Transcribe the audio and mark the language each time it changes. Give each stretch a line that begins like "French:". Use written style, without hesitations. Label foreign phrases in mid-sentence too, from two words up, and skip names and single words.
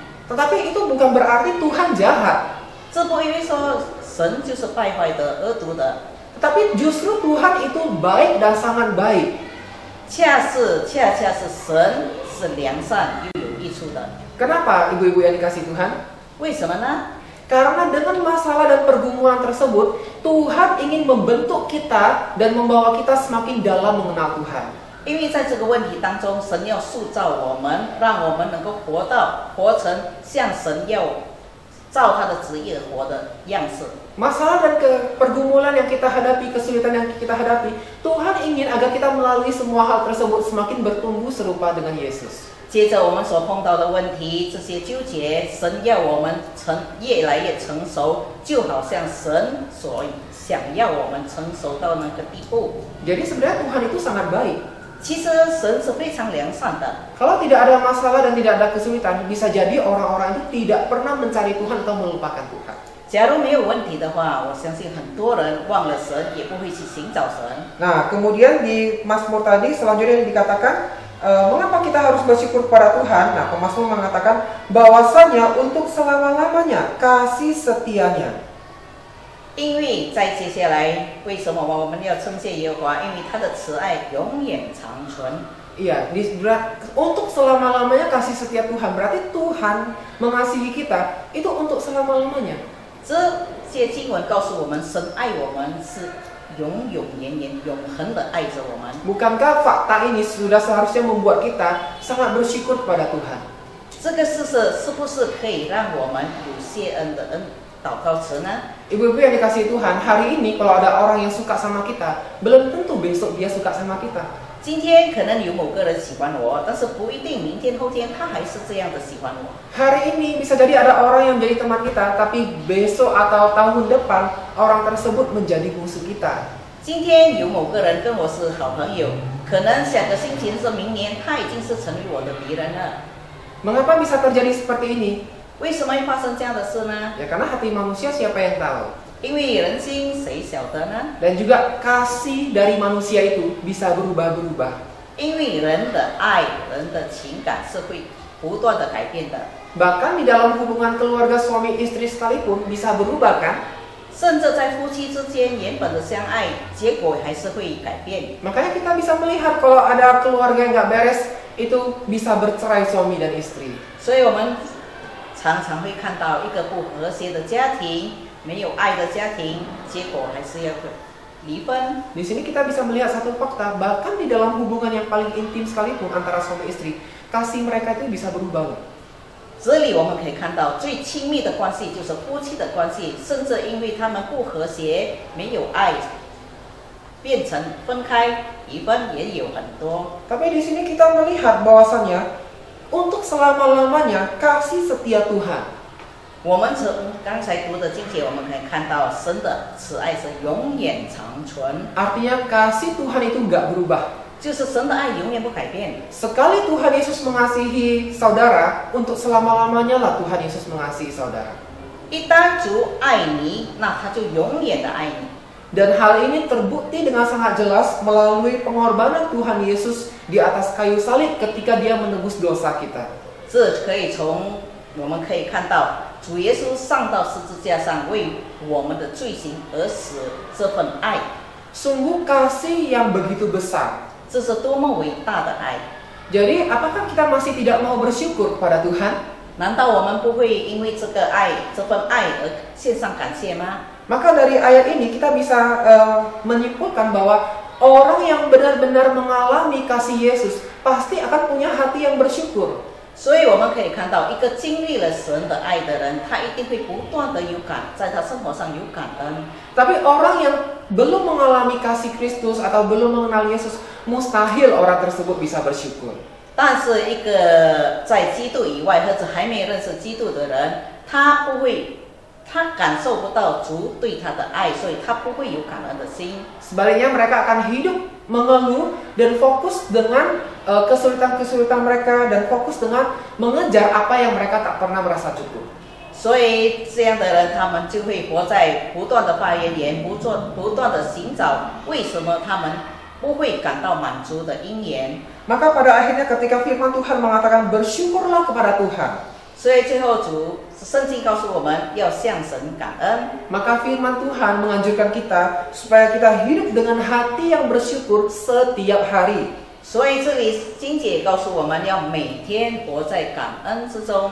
Indonesian: Tetapi itu bukan berarti Tuhan jahat.
Chinese: 这不因为说神就是败坏的、恶毒的，
Indonesian: Tetapi justru Tuhan itu baik dan sangat baik.
Chinese: 恰恰是神是良善又有益处的。
Indonesian: Kenapa ibu-ibu yang dikasih Tuhan?
Chinese: 为什么呢？
Indonesian: Karena dengan masalah dan pergumulan tersebut, Tuhan ingin membentuk kita dan membawa kita semakin dalam mengenal Tuhan.
Chinese: 因为在这个问题当中，神要塑造我们，让我们能够活成像神要照他的旨意活的样式。
Indonesian: Masalah dan pergumulan yang kita hadapi, kesulitan yang kita hadapi, Tuhan ingin agar kita melalui semua hal tersebut semakin bertumbuh serupa dengan Yesus.
Chinese: 接着我们所碰到的问题，这些纠结，神要我们越来越成熟，就好像神所想要我们成熟到那个地步。
Indonesian: Jadi sebenarnya Tuhan itu sangat baik.
Chinese: 其实神是非常良善的。
Indonesian: Kalau tidak ada masalah dan tidak ada kesulitan, bisa jadi orang-orang itu tidak pernah mencari Tuhan atau melupakan Tuhan.
Chinese: 假如没有问题的话，我相信很多人忘了神，也不会去寻找神。
Indonesian: Nah, kemudian di Mazmur tadi selanjutnya dikatakan, mengapa kita harus bersyukur kepada Tuhan? Nah, pemazmur mengatakan bahwasanya untuk selama-lamanya kasih setianya.
Chinese: 因为在接下来，为什么我们要称谢耶和华？因为他的慈爱永远长存。
Indonesian: Iya, untuk selama-lamanya kasih setia Tuhan. Berarti Tuhan mengasihi kita itu untuk selama-lamanya.
Chinese: 这些经文告诉我们，神爱我们是永永远远、永恒的爱着我们。
Indonesian: Bukankah fakta ini sudah seharusnya membuat kita sangat bersyukur kepada Tuhan?
Chinese: 这个事实是不是可以让我们有谢恩的祷告词呢？
Indonesian: Ibu-ibu yang dikasihi Tuhan, hari ini kalau ada orang yang suka sama kita, belum tentu besok dia suka sama kita.
Chinese: 今天可能有某个人喜欢我，但是不一定明天后天他还是这样的喜欢我。
Indonesian: Hari ini bisa jadi ada orang yang menjadi teman kita, tapi besok atau tahun depan orang tersebut menjadi musuh kita.
Chinese: 今天有某个人跟我是好朋友，可能下个星期是明年他已经是成为我的敌人了。
Indonesian: Mengapa bisa terjadi seperti ini?
Chinese: 为什么会发生这样的事呢？
Indonesian: Ya karena hati manusia siapa yang tahu?
Chinese: 因为人心谁晓得呢？
Indonesian: Dan juga kasih dari manusia itu bisa berubah-berubah.
Chinese: 因为人的爱、人的情感是会不断的改变的。
Indonesian: Bahkan di dalam hubungan keluarga suami istri sekalipun bisa berubah kan?
Chinese: 甚至在夫妻之间原本的相爱，结果还是会改变。
Indonesian: Makanya kita bisa melihat kalau ada keluarga yang nggak beres, itu bisa bercerai suami dan istri.
Chinese: 所以我们常常会看到一个不和谐的家庭，没有爱的家庭，结果还是要离婚。
Indonesian: Di sini kita bisa melihat satu fakta, bahkan di dalam hubungan yang paling intim sekalipun antara suami istri, kasih mereka itu bisa berubah.
Chinese: 这里我们可以看到，最亲密的关系就是夫妻的关系，甚至因为他们不和谐、没有爱，变成分开、离婚也有很多。
Indonesian: Tapi di sini kita melihat bahwasannya untuk selama-lamanya kasih setia Tuhan.
Chinese: 我们从刚才读的经节，我们可以看到神的慈爱是永远长存，
Indonesian: Artinya kasih Tuhan itu nggak berubah.
Chinese: 就是神的爱永远不改变。
Indonesian: Sekali Tuhan Yesus mengasihi saudara, untuk selama-lamanya lah Tuhan Yesus mengasihi saudara.
Chinese: 一旦主爱你，那他就永远的爱你。
Indonesian: Dan hal ini terbukti dengan sangat jelas melalui pengorbanan Tuhan Yesus di atas kayu salib ketika dia menebus dosa kita.
Chinese: 这可以从我们可以看到，主耶稣上到十字架上为我们的罪行而死，这份爱，
Indonesian: Sungguh kasih yang begitu besar.
Chinese: 这是多么伟大的爱！
Indonesian: Jadi apakah kita masih tidak mau bersyukur kepada Tuhan?
Chinese: 难道我们不会因为这个爱、这份爱而献上感谢吗？
Indonesian: Maka dari ayat ini kita bisa menyimpulkan bahwa orang yang benar-benar mengalami kasih Yesus pasti akan punya hati yang bersyukur.
Chinese: 所以我们可以看到，一个经历了神的爱的人，他一定会不断的有在他生活上有感恩。
Indonesian: Tapi orang yang belum mengalami kasih Kristus atau belum mengenal Yesus, mustahil orang tersebut bisa bersyukur.
Chinese: 但是一个在基督以外或者还没有认识基督的人，他感受不到主对他的爱，所以他不会有感恩的心。
Indonesian: Sebaliknya mereka akan hidup mengeluh dan fokus dengan kesulitan-kesulitan mereka dan fokus dengan mengejar apa yang mereka tak pernah merasa cukup.
Chinese: 所以这样的人，他们就会活在不断的发言，不断的寻找为什么他们不会感到满足的因缘。
Indonesian: Maka pada akhirnya ketika firman Tuhan mengatakan bersyukurlah kepada Tuhan,
Chinese: 所以最后圣经告诉我们要向神感恩。
Indonesian: maka firman Tuhan menganjurkan kita supaya kita hidup dengan hati yang bersyukur setiap hari.
Chinese: 所以这里经节告诉我们要每天活在感恩之中。